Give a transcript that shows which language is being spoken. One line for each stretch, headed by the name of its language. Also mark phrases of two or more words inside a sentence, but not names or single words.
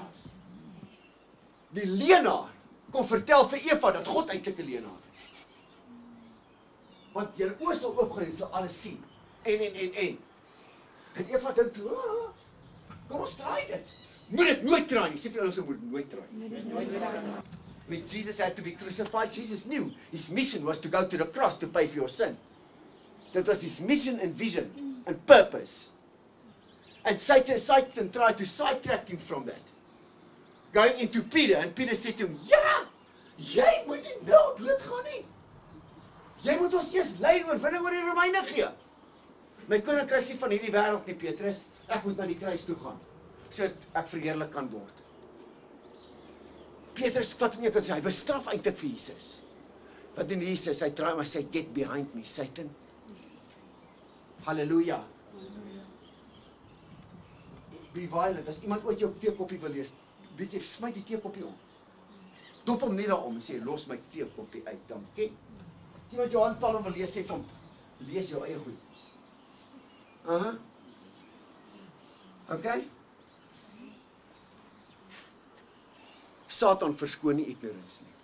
Afrikaans: Die leenaar kom vertel vir Eva dat God eintlik 'n leenaar is. Want julle oë sal oopgaan en sal alles sien. En Eva dink toe, kom ons try dit. Moet dit nooit try nie. Sê vir ons, moet nooit try.
English: When Jesus had to be crucified, Jesus knew his mission was to go to the cross to pay for your sin. That was his mission and vision and purpose. And Satan tried to sidetrack him from that. Going into Peter, and Peter said to him,
Afrikaans: ja, jy moet nie nou doodgaan nie. Jy moet ons eers lei oorwinning oor die Romeine gee. My koninkryk sê van hierdie wêreld nie, Petrus, ek moet na die kruis toe gaan, sodat ek verheerlik kan word. Petrus vat nie, hy bestraf eintlik vir Jesus. Wat doen Jesus? Hy draai maar sê,
English: get behind me, Satan. Halleluja. Be violent.
Afrikaans: As iemand ooit jou teekoppie wil lees, weet jy, smyt die teekoppie om. Dop hom net daarom en sê, los my teekoppie uit, dankie. As iemand jou handpalm wil lees, sê van, lees jou eie goedjies. Okay? Satan verskoon nie ignorance nie.